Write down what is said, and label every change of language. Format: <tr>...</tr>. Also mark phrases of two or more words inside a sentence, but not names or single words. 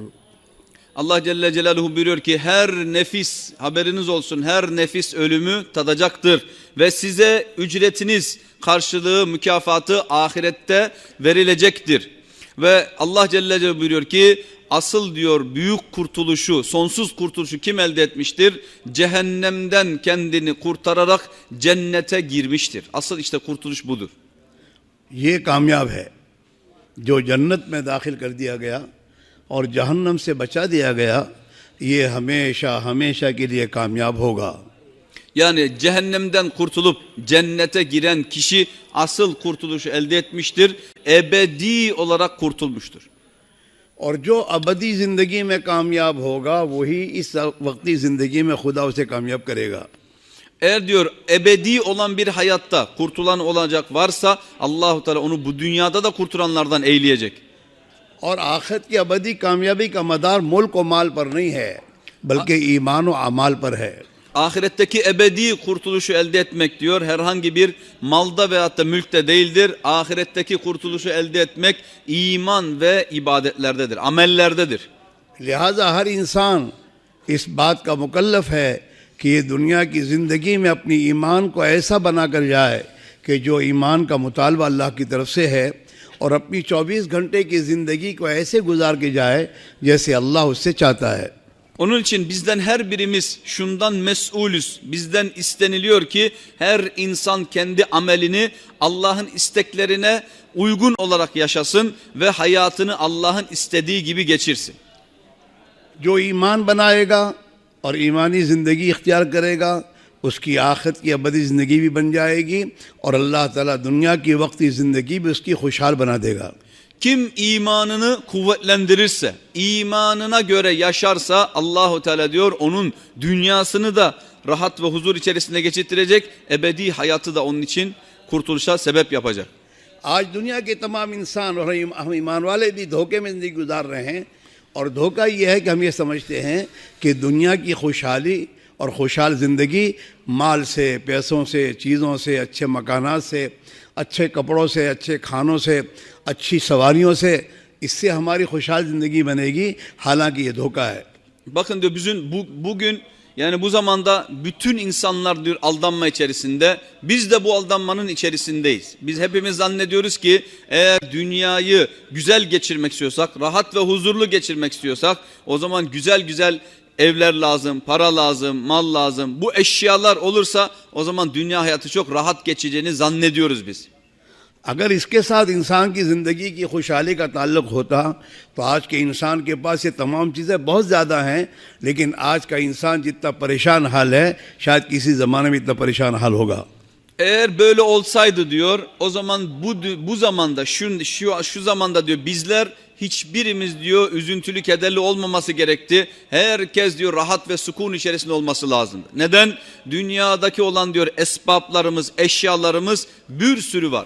<tr>Allah Celle Celaluhu buyuruyor ki her nefis, haberiniz olsun, her nefis ölümü tadacaktır ve size ücretiniz, karşılığı, mükafatı ahirette verilecektir. Ve Allah Celle Celaluhu buyuruyor ki asıl diyor büyük kurtuluşu, sonsuz kurtuluşu kim elde etmiştir? Cehennemden kendini kurtararak cennete girmiştir. Asıl işte kurtuluş budur.</tr> <hi>ये कामयाब है जो जन्नत में दाखिल कर दिया गया और जहन्नम से बचा दिया गया, ये हमेशा हमेशा के लिए कामयाब होगा।</hi> <tr>Yani cehennemden kurtulup cennete giren kişi asıl kurtuluşu elde etmiştir. Ebedi olarak kurtulmuştur.</tr> <hi>और जो अबदी ज़िंदगी में कामयाब होगा वही इस वक्ती ज़िंदगी में खुदा उसे कामयाब करेगा।</hi> <tr>Eğer diyor ebedi olan bir hayatta kurtulan olacak varsa Allahu Teala onu bu dünyada da kurtulanlardan eyleyecek.</tr> <hi>और आखिरत की अबदी कामयाबी का मदार मुल्क और माल पर नहीं है, बल्कि ईमान और अमाल पर है।</hi> <tr>Ahiretteki ebedi kurtuluşu elde etmek diyor herhangi bir malda veyahut da mülkte değildir. Ahiretteki kurtuluşu elde etmek iman ve ibadetlerdedir, amellerdedir.</tr> <hi>लिहाजा हर इंसान इस बात का मुकल्लफ है कि ये दुनिया की ज़िंदगी में अपनी ईमान को ऐसा बना कर जाए कि जो ईमान का मुतालबा अल्लाह की तरफ से है और अपनी 24 घंटे की ज़िंदगी को ऐसे गुजार के जाए जैसे अल्लाह उससे चाहता है।</hi> <tr>Onun için bizden her birimiz şundan mesulüz. Bizden isteniliyor ki her insan kendi amelini Allah'ın isteklerine uygun olarak yaşasın ve hayatını Allah'ın istediği gibi geçirsin.</tr> <hi>जो ईमान बनाएगा और ईमानी ज़िंदगी इख्तियार करेगा उसकी आखिरत की अबदी ज़िंदगी भी बन जाएगी और अल्लाह ताला दुनिया की वक्ती ज़िंदगी भी उसकी खुशहाल बना देगा.</hi> <tr>Kim imanını kuvvetlendirirse, imanına göre yaşarsa Allahu Teala diyor onun dünyasını da rahat ve huzur içerisinde geçirtirecek, ebedi hayatı da onun için kurtuluşa sebep yapacak.</tr> <hi>आज दुनिया के तमाम इंसान और हम ईमान वाले भी धोखे में ज़िंदगी गुजार रहे हैं और धोखा ये है कि हम ये समझते हैं कि दुनिया की खुशहाली और खुशहाल ज़िंदगी माल से, पैसों से, चीज़ों से, अच्छे मकानात से, अच्छे कपड़ों से, अच्छे खानों से, अच्छी सवारियों से, इससे हमारी खुशहाल ज़िंदगी बनेगी. हालांकि ये धोखा है.</hi> <tr>Bakın diyor bugün yani bu zamanda bütün insanlar diyor aldanma içerisinde. Biz de bu aldanmanın içerisindeyiz. Biz hepimiz zannediyoruz ki eğer dünyayı güzel geçirmek istiyorsak, rahat ve huzurlu geçirmek istiyorsak o zaman güzel güzel evler lazım, para lazım, mal lazım. Bu eşyalar olursa o zaman dünya hayatı çok rahat geçeceğini zannediyoruz biz.</tr> <hi>अगर इसके साथ इंसान की ज़िंदगी की खुशहाली का ताल्लुक़ होता तो आज के इंसान के पास ये तमाम चीज़ें बहुत ज़्यादा हैं, लेकिन आज का इंसान जितना परेशान हाल है शायद किसी ज़माने में इतना परेशान हाल होगा.</hi> <tr>Eğer böyle olsaydı diyor o zaman bu zamanda şu zamanda diyor bizler hiçbirimiz diyor üzüntülü kederli olmaması gerekti. Herkes diyor rahat ve sükun içerisinde olması lazımdı. Neden? Dünyadaki olan diyor esbaplarımız, eşyalarımız bir sürü var.</tr>